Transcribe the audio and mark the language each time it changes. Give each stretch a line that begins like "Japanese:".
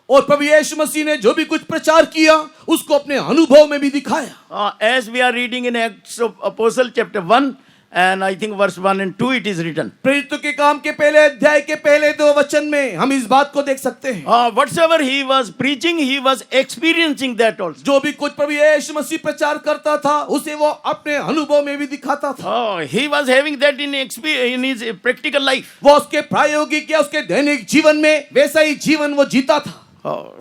Hindi: और प्रभु यीशु मसीह ने जो भी कुछ प्रचार किया, उसको अपने अनुभव में भी दिखाया।
English: As we are reading in Acts of Apostle chapter 1 and I think verse 1 and 2 it is written.
Hindi: प्रेरितों के काम के पहले अध्याय के पहले 2 वचन में हम इस बात को देख सकते हैं।
English: Whatsoever he was preaching, he was experiencing that also.
Hindi: जो भी कुछ प्रभु यीशु मसीह प्रचार करता था, उसे वो अपने अनुभव में भी दिखाता था।
English: He was having that in his practical life.
Hindi: वो उसके प्रायोगिक या उसके दैनिक जीवन में वैसा ही जीवन वो जीता था।